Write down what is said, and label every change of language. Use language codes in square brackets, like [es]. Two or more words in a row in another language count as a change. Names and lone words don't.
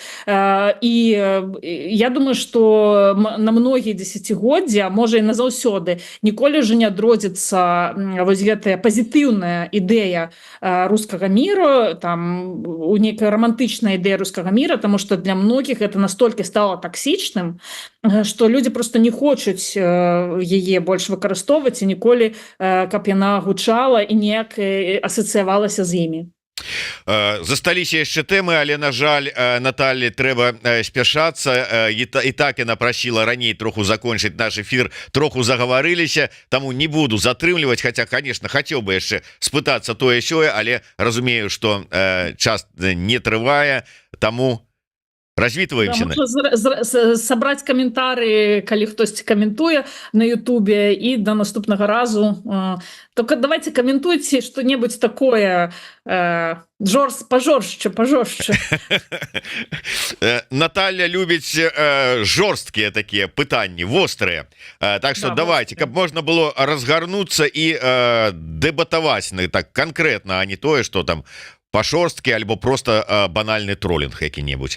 [be] І я думаю, што на многія дзесяцігоддзі, а можа і назаўсёды, ніколі ўжо не адродзіцца вось гэтая пазітыўная ідэя рускага міру, там у нейкая рамантычная ідэя рускага міра, [ru] потому что для многих это настолько стало токсичным, что люди просто не хочуць [be] яе больш выкарыстоўваць, і ніколі каб яна гучала і неяк асацыявалася з імі. Засталіся яшчэ тэмы, але, на жаль, Наталі трэба спяшацца, і так яна прасіла раней троху закончыць наш эфір, троху загаварыліся, таму не буду затрымліваць, хаця, конечно, хацеў бы яшчэ спытацца тое-сёе, але разумею, што час не трывае, таму развітваемся. Да, сабраць каментары, калі хтосьці каментуе на Ютубе, і до наступнага разу. [ru] Только давайте каментуйте что-небудзь такое пажорстче. [be] Наталья любіць жорсткія такія пытанні, вострыя. [ru] Так что да, давайте, [be] каб можна было разгарнуцца і дэбатаваць так конкретно, а не тое, что там пашорсткі альбо просто банальны троллінг які-небудзь.